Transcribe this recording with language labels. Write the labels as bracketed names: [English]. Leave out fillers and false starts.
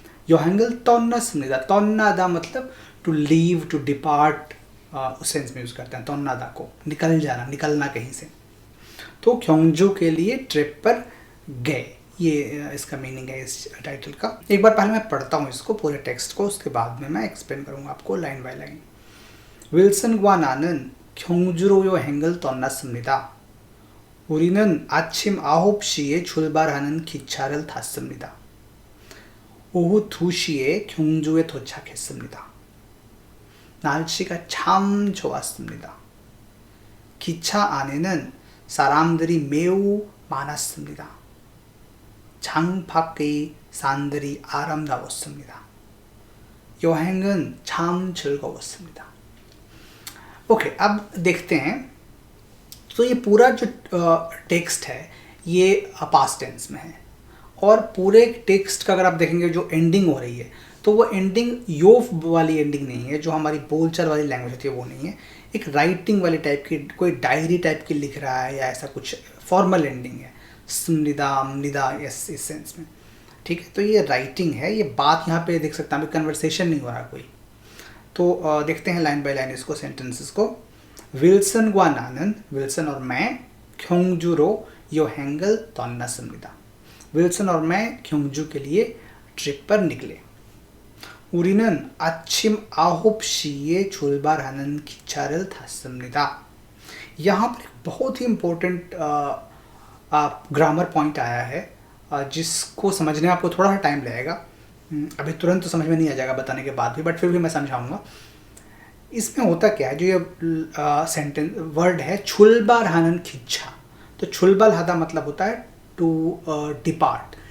[Korean] योहेंगल तोन्ना समिदा, [Hindi] तोन्नादा मतलब to leave, to depart, उस sense में यूज़ करते हैं तोन्नादा को, निकल जाना, निकलना कहीं से। तो क्योंजू के लिए ट्रिप पर गए, ये इसका मीनिंग है इस टाइटल का। एक बार पहले मैं पढ़ता हूँ इसको पूरे टेक्स्ट को, उसके बाद में मैं एक्सप्लेन करूँगा आपको लाइन बाय लाइन। [Korean] 윌슨과 나는 경주로 여행을 떠났습니다. 우리는 아침 9시에 출발하는 기차를 탔습니다. 오후 2시에 경주에 도착했습니다. 날씨가 참 좋았습니다. 기차 안에는 사람들이 매우 많았습니다. 장 밖의 산들이 아름다웠습니다. 여행은 참 즐거웠습니다. [Hindi] ओके, अब देखते हैं। तो ये पूरा जो टेक्स्ट है ये पास्ट टेंस में है, और पूरे टेक्स्ट का अगर आप देखेंगे जो एंडिंग हो रही है तो वो एंडिंग योफ वाली एंडिंग नहीं है, जो हमारी बोलचाल वाली लैंग्वेज होती है वो नहीं है। एक राइटिंग वाली टाइप की, कोई डायरी टाइप की लिख रहा है या ऐसा कुछ फॉर्मल एंडिंग है, निदा इस सेंस में। ठीक है, तो ये राइटिंग है, ये बात यहाँ पे देख सकते हैं, अभी कन्वर्सेशन नहीं हो रहा कोई। तो देखते हैं लाइन बाय लाइन इसको, सेंटेंसेस को। [Korean] 윌슨과 나는, [Hindi] विल्सन और मैं, [Korean] क्योंजु로 여행을 떠났습니다. [Hindi] विल्सन और मैं क्योंजू के लिए ट्रिप पर निकले। [Korean] 우리는 아침 9시에 출발하는 기차를 탔습니다. [Hindi] यहाँ पर एक बहुत ही इम्पोर्टेंट ग्रामर पॉइंट आया है, जिसको समझने में आपको थोड़ा सा टाइम लगेगा। अभी तुरंत तो समझ में नहीं आ जाएगा बताने के बाद भी, बट फिर भी मैं समझाऊंगा। इसमें होता क्या है, जो ये सेंटेंस वर्ड है [Korean] छुलबारहानन खिच्छा, [Hindi] तो छुलबारहादा मतलब होता है टू डिपार्ट।